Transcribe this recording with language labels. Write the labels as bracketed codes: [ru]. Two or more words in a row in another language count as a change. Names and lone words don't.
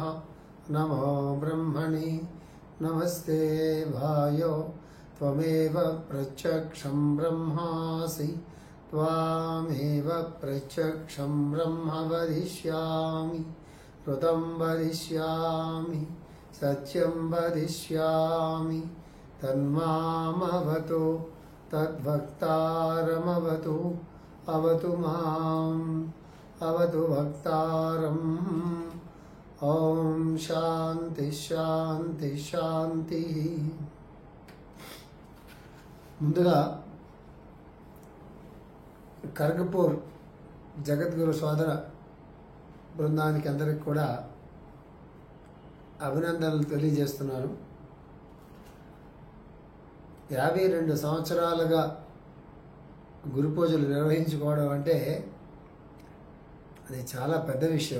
[sa] नमो ब्रह्मणे नमस्ते वायो त्वमेव प्रत्यक्षं ब्रह्मासि त्वामेव प्रत्यक्षं ब्रह्म वदिष्यामि ऋतं वदिष्यामि सत्यं वदिष्यामि तन्मामवतु तद्भक्तारमवतु अवतु माम् अवतु भक्तारम्। ओम शांति शांति शांति। [te] ముందుగా కర్గపూర్ జగద్గురు సోదర బృందానికి అందరికి కూడా అభినందనలు తెలియజేస్తున్నాను. 52 సంవత్సరాలుగా గురు పూజలు నిర్వహించుకోవడం అంటే అది చాలా పెద్ద విషయం.